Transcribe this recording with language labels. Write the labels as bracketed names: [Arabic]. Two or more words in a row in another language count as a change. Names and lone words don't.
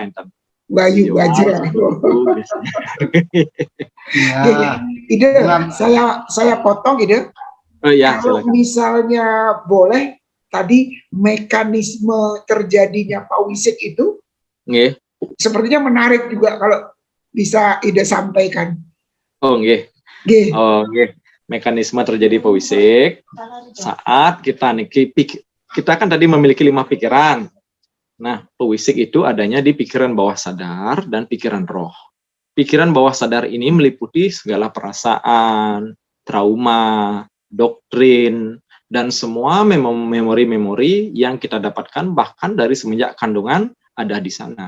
[Indonesian] Bayu Bajra. Ide, saya potong ide. Oh ya, kalau silakan. Misalnya boleh, tadi mekanisme terjadinya pawisik itu, sepertinya menarik juga kalau bisa Ide sampaikan. Oh nggih. Oh nggih. Mekanisme terjadi pawisik saat kita kan tadi memiliki 5 pikiran. Nah, pawisik itu adanya di pikiran bawah sadar dan pikiran roh. Pikiran bawah sadar ini meliputi segala perasaan, trauma, doktrin, dan semua memori-memori yang kita dapatkan bahkan dari semenjak kandungan ada di sana.